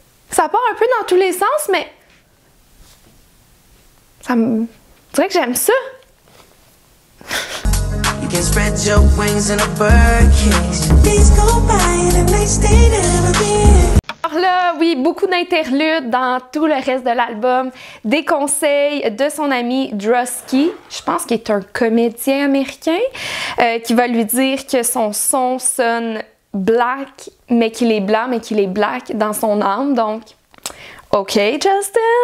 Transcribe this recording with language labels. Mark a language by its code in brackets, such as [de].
[fr] Ça part un peu dans tous les sens, mais ça me dirait que j'aime ça. [en] You can spread your wings in a birdcage. Days go by and the nights they never been. [fr] Alors là, oui, beaucoup d'interludes dans tout le reste de l'album. Des conseils de son ami Drosky, je pense qu'il est un comédien américain, qui va lui dire que son son sonne black, mais qu'il est blanc, mais qu'il est black dans son âme. Donc, OK, Justin.